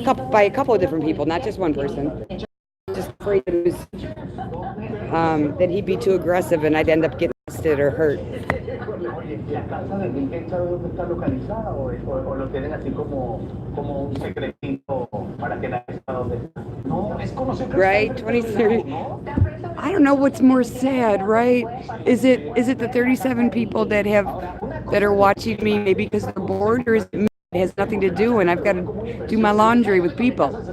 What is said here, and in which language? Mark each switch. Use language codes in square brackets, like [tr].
[en] By a couple of different people, not just one person. Just afraid that, it was, that he'd be too aggressive and I'd end up getting arrested or hurt. [es] ¿La casa de Bill Gates sabe dónde está localizada o lo tienen así como un secretito para que nadie sepa dónde está? No, es conocido. [en] Right, 23. I don't know what's more sad, right? Is it the 37 people that are watching me maybe because they're bored, or is it me? It has nothing to do, and I've got to do my laundry with people.